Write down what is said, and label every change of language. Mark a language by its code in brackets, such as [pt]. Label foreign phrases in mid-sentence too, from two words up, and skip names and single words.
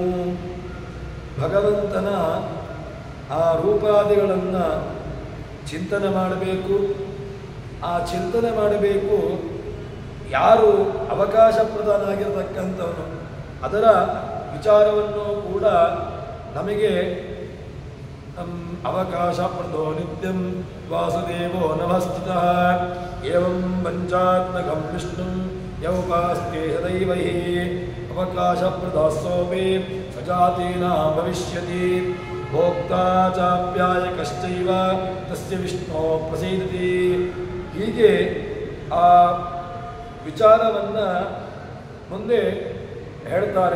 [kn] ಭಗವಂತನ ಆ ರೂಪಾದಿಗಳನ್ನು ಚಿಂತನೆ ಮಾಡಬೇಕು. ಆ ಚಿಂತನೆ ಮಾಡಬೇಕು ಯಾರು ಅವಕಾಶಪ್ರದನಾಗಿರತಕ್ಕಂಥವನು ಅದರ ವಿಚಾರವನ್ನು ಕೂಡ ನಮಗೆ [sa] ಅವಕಾಶಪ್ರದೋ ನಿತ್ಯಂ ವಾಸುದೇವೋ ನಮಸ್ಥಿತಃ ಏವಂ ಪಂಚಾತ್ಮಕಂ ವಿಷ್ಣುಂ ಯೌಪಾಸ್ತೆ ಸದೈವೈ ಅವಕಾಶಪ್ರದಾಸೋಪಿ ಸಜಾತೀನಾ ಭವಿಷ್ಯತಿ ಭೋಕ್ತಾ ಚಾಪ್ಯಾಯಕಶ್ಚೈವ ತಸ್ಯ ವಿಷ್ಣೋ ಪ್ರಸೀದತಿ. [kn] ಹೀಗೆ ಆ ವಿಚಾರವನ್ನು ಮುಂದೆ ಹೇಳ್ತಾರೆ.